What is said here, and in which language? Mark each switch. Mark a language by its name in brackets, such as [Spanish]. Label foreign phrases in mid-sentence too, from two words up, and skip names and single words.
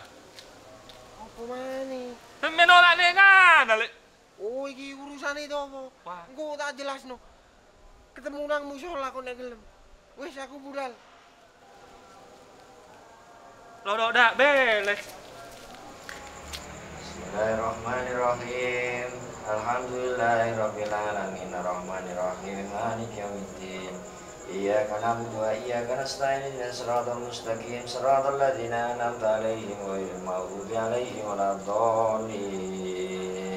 [Javanese] Apa maneh? Menolak nek kan, Lek. Oh iki urusane itu apa? Wah. Engko tak jelasno. Ketemu nang musala kok nek gelem. Wis aku budal. Lodok dak beles. [Arabic] بسم الله الرحمن الرحيم. الحمد لله رب العالمين الرحمن الرحيم مالك يوم الدين. إياك نعبد وإياك نستعين اهدنا الصراط المستقيم صراط الذين أنعمت عليهم غير المغضوب عليهم ولا الضالين.